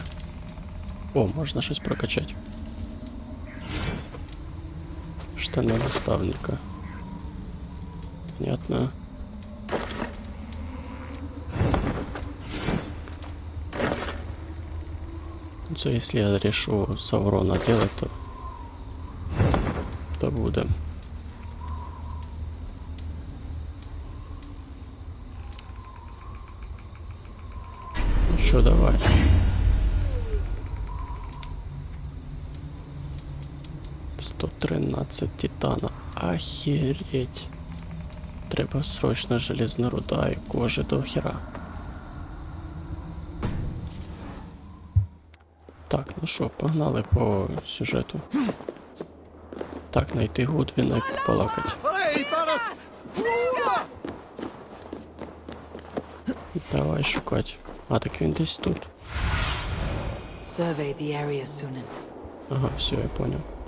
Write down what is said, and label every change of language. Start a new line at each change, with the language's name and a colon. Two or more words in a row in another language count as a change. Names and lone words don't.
Ukrainian: О, можна щось прокачати. Штани наставника.
Russian: Понятно. Це если я решу Саурона делать, то буде.
Ukrainian: Ну що, давай.
Russian: $113 титана. Охереть.
Ukrainian: Треба срочно железна руда і кожи до хера. Так, ну що, погнали по сюжету. Так, найти Гудвіна і побалакать. Давай шукати. А, так він десь тут.
English: Survey the area, Sunan.
Russian: Ага, все, я понял.